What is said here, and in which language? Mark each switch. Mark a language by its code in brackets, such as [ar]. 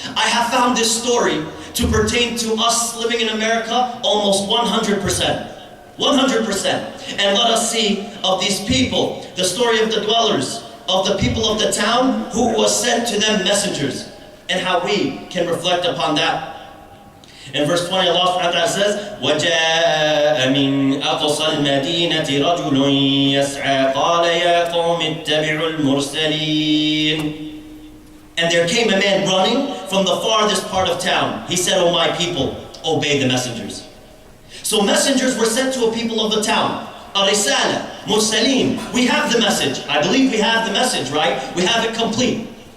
[en] I have found this story to pertain to us living in America almost 100%. 100%. And let us see of these people, the story of the dwellers, of the people of the town who was sent to them messengers, and how we can reflect upon that. In verse 20, Allah subhanahu wa ta'ala says, [ar] وَجَاءَ مِنْ أَقْصَى الْمَدِينَةِ رَجُلٌ يَسْعَى قَالَ يَا قَوْمِ اتَّبِعُوا الْمُرْسَلِينَ. [en] And there came a man running from the farthest part of town. He said, O my people, obey the messengers. So messengers were sent to a people of the town. Arisala, Mursaleen. We have the message. I believe we have the message, right? We have it complete.